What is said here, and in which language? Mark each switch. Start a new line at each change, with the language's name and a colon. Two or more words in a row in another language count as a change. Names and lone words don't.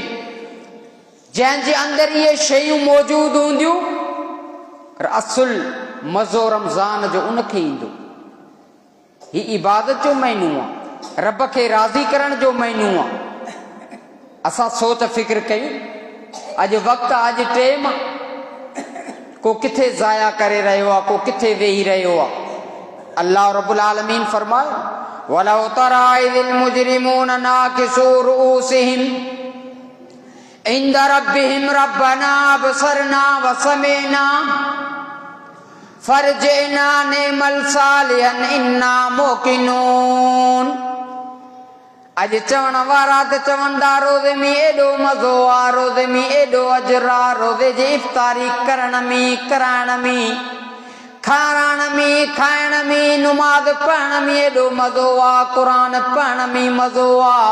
Sindhi: जंहिंजे अंदरि इहे शयूं मौजूदु हूंदियूं, असुल मज़ो रमज़ान जो उनखे ईंदो। ही इबादत जो महीनो आहे, रब खे राज़ी करण जो महीनो आहे। असां सोच फ़िक्र कयूं, अॼु वक़्तु, अॼु टाइम, को किथे ज़ाया करे रहियो आहे, को किथे वेही रहियो आहे।
Arabic: الله رب العالمين فرمايو ولو ترى إذ المجرمون ناكسو رؤوسهم عند ربهم ربنا أبصرنا وسمعنا فارجعنا نعمل صالحا إنا موقنون.
Sindhi: अॼु चवण वारा त चवंदा रोज़े में एॾो मज़ो आहे, रोज़े में एॾो अजर आहे, रोज़े जी इफ़्तारी करण में, कराइण में, खाराइण में, खाइण में, नुमाज़ पढ़ण में एॾो मज़ो आहे, क़ुरान पढ़ण में मज़ो आहे।